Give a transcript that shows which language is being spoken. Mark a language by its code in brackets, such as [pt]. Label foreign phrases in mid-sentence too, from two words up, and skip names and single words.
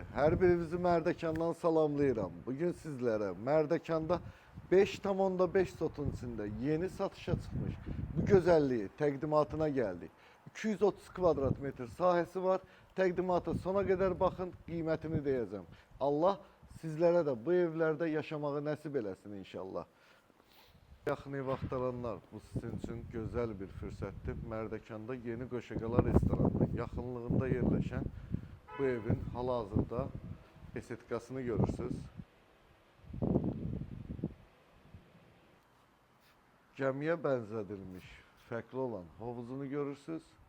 [az] Her birinizi Mərdəkandan salamlayıram. [tr] Bugün sizlere Mərdəkanda 5,5 sotun içinde yeni satışa çıkmış bu güzelliği təqdimatına geldik. [az] 230 kvadrat metr sahəsi var. Təqdimata [tr] sona kadar bakın, [az] qiymətini deyəcəm. [tr] Allah sizlere de bu evlerde [az] yaşamağı nəsib eləsin [tr] inşallah. [az] Yaxın ev axtaranlar, bu sizin [tr] için güzel [az] bir fürsətdir. Mərdəkanda Yeni Qoşaqala restoranının yaxınlığında yerləşən bu evin hal-hazırda estetikasını görürsünüz. Gəmiyə bənzədilmiş, fərqli olan hovuzunu görürsünüz.